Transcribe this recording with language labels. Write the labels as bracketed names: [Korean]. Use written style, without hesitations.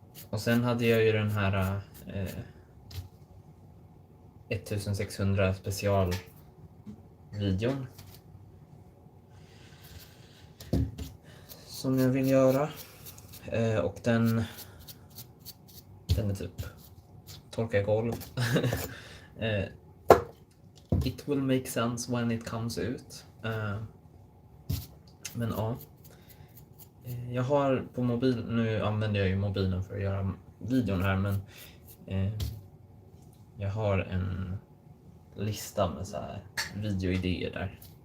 [Swedish] Och sen hade jag ju den här 1600 specialvideon. Som jag vill göra. Och den är typ torka golv. [English] It will make sense when it comes out. [Swedish] Men ja. Jag har på mobil, nu använder jag ju mobilen för att göra videon här, men jag har en lista med så här videoidéer där.